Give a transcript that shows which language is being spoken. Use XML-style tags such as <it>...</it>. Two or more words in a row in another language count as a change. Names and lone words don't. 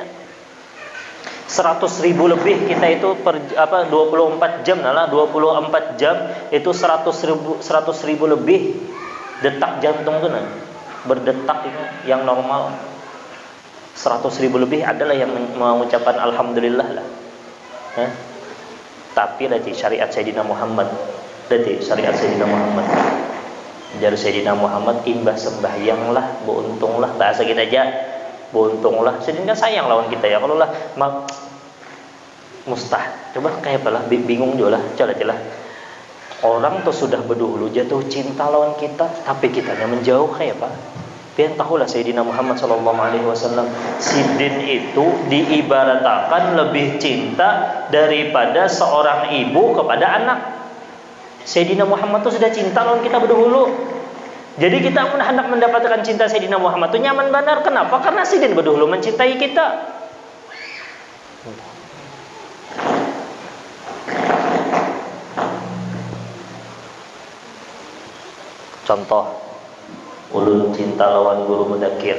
<bjn>100.000 lebih kita itu per 24 jam lah, 24 jam itu 100.000 lebih detak jantung tuh nah. Berdetak itu yang normal 100.000 lebih adalah yang mengucapkan alhamdulillah lah. Tapi dari syariat Sayyidina Muhammad, dari syariat Sayyidina Muhammad. Dari Sayyidina Muhammad imbah sembahyang lah, beruntung lah bahasa kita aja, beruntung lah. Sedangkan sayang lawan kita ya, kalau lah mustah. Coba kayak apa lah, bingung juga lah, coba orang tuh sudah berdahulu jatuh cinta lawan kita, tapi kitanya menjauh kayak apa? Pian tahulah Sayyidina Muhammad</bjn> <ar>صلى الله عليه وسلم,</ar> <bjn>sidin itu diibaratkan lebih cinta daripada seorang ibu kepada anak. Sayyidina Muhammad itu sudah cinta lawan kita berdahulu. Jadi kita pun hendak mendapatkan cinta Sayyidina Muhammad itu nyaman benar. Kenapa? Karena sidin berdahulu mencintai kita. Contoh, ulun cinta lawan guru mudakir.</bjn>